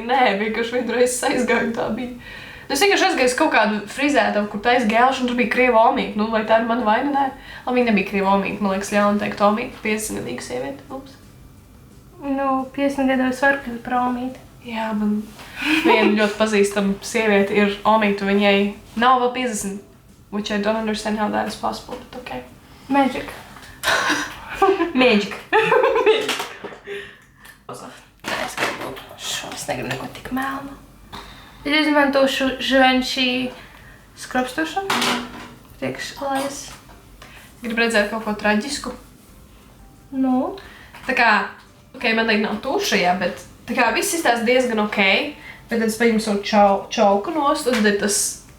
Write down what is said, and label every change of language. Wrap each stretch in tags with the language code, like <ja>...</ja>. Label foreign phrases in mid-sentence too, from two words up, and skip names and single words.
<lv>Nē, vienkārši vienreiz aizgāju, tā bija. Es vienkārši aizgāju kaut kādu frizētavu, kur taisa gēlišu, un tur bija krievo omīte. Nu, vai tā ir mana vaina? Nē. Labi, viņa nebija krievo omīte, man liekas, ļauna teikt omīte. 50-gadīga sieviete. Ups. Nu, 50 gados var kļūt par omīti. Jā, man viena ļoti pazīstama sieviete ir omīte, un viņai nav vēl 50.</lv> <en>Which I don't understand how that is possible, but okay. Magic. Magic.</en> <lv>Es gribu šo, es negribu neko tik melnu. Es izmantošu Givenchy skropstošu. Priekš alais. Gribu redzēt kaut ko traģisku. Nu, Tā kā, man tagad nav tuša, jā, bet tā kā viss izstās diezgan ok, Bet tad es paņemu savu čauku nost, un tad tas...</lv>